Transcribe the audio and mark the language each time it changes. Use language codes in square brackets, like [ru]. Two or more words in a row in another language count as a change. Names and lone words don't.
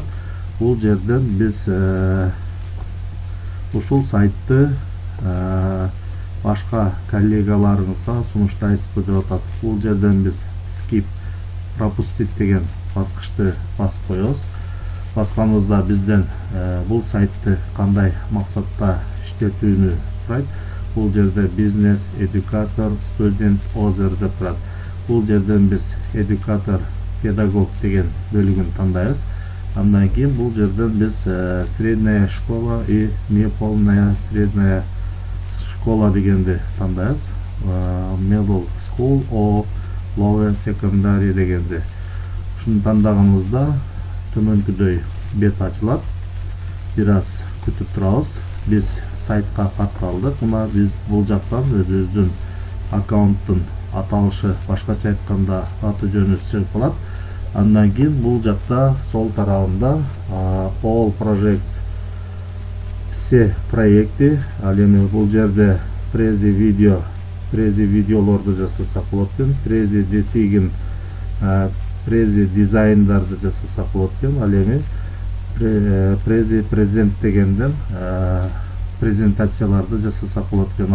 [ky] Бул жерден биз ушул сайтты башка коллегаларыңызга сунуштайсызбы деп атат. Бул жерден биз Skip пропустить деген баскычты басып коебуз. Басканыбызда бизден бул сайтты кандай максатта иштетүүнү сурайт. Бул жерде бизнес, [en] educator, student, other [ky] деп турат. Бул жерден биз educator, педагог деген бөлүгүн тандайбыз. Андан кийин бул жерден биз [ru] средняя школа и неполная средняя школа [ky] дегенди тандайбыз. [en] Middle school or lower secondary дегенди. [ky] Ушуну тандаганыбызда төмөнкүдөй бет ачылат. Бир аз күтүп турабыз. Биз сайтка катталдык. Мына биз бул жактан өзүбүздүн аккаунттун аталышы, башкача айтканда аты жөнү чыгып калат. Андан кийин бул жакта сол тарабында [en] all projects, [ru] все проекти, [ky] ал эми бул жерде Prezi видеолорду жасасак болот экен, Prezi Design, Prezi дизайндарды жасасак болот экен. Ал эми Prezi Present дегенден презентацияларды жасасак болот экен.